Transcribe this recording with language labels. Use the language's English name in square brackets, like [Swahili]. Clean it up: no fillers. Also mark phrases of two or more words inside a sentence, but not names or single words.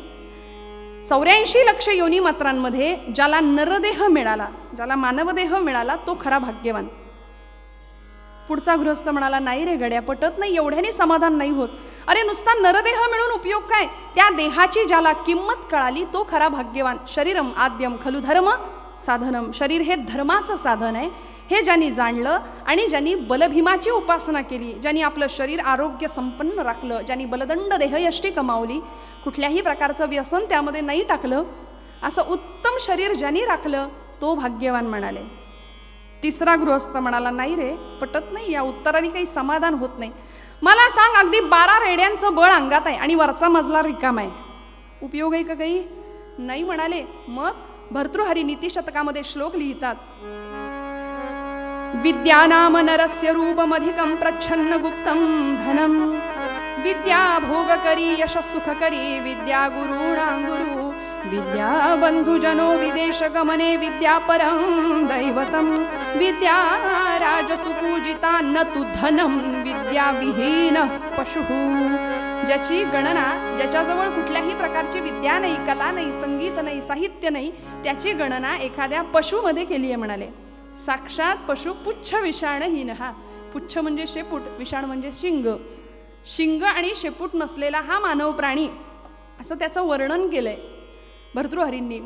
[Marathi] 84 लक्ष योनी मात्रांमध्ये ज्याला नरदेह मिळाला, ज्याला मानवदेह मिळाला, तो खरा भाग्यवान. पुढचा गृहस्थ म्हणाला, नाही रे गड्या, पटत नाही, एवढ्याने समाधान नाही होत. अरे नुसता नरदेह मिळून उपयोग काय? त्या देहाची ज्याला किंमत कळाली तो खरा भाग्यवान. [Sanskrit] शरीरम आद्यम खलु धर्म साधनम. [Marathi] शरीर हे धर्माचं साधन आहे, हे ज्यांनी जाणलं आणि ज्यांनी बलभीमाची उपासना केली, ज्यांनी आपलं शरीर आरोग्य संपन्न राखलं, ज्यांनी बलदंड देहयष्टी कमावली, कुठल्याही प्रकारचं व्यसन त्यामध्ये नाही टाकलं, असं उत्तम शरीर ज्यांनी राखलं तो भाग्यवान म्हणाले. तिसरा गृहस्थ म्हणाला, नाही रे, पटत नाही, या उत्तराने काही समाधान होत नाही. मला सांग, अगदी 12 रेड्यांचं बळ अंगात आहे आणि वरचा मजला रिकाम आहे, उपयोग आहे का काही? नाही म्हणाले. मग भर्तृहरी नीतिशतकामध्ये श्लोक लिहितात, [Sanskrit] विद्यानाम नरस्य रूपमधिकं प्रच्छन्न गुप्तं धनं, विद्या भोगकरी यश सुखकरी, विद्या गुरूणां गुरु, विद्या बंधुजनो विदेश गमने, विद्या परं दैवतं, विद्या राजसु पूजिता न तु धनं, विद्या विहीन पशुः. [Marathi] ज्याची गणना, ज्याच्याजवळ कुठल्याही प्रकारची विद्या नाही, कला नाही, संगीत नाही, साहित्य नाही, त्याची गणना एखाद्या पशुमध्ये केली आहे म्हणाले. [Sanskrit] साक्षात पशु पुच्छ विषाणहीन. [Marathi] हा पुच्छ म्हणजे शेपूट, विषाण म्हणजे शिंग. शिंग आणि शेपूट नसलेला हा मानव प्राणी, असं त्याचं वर्णन केलंय भर्तृहरींनी.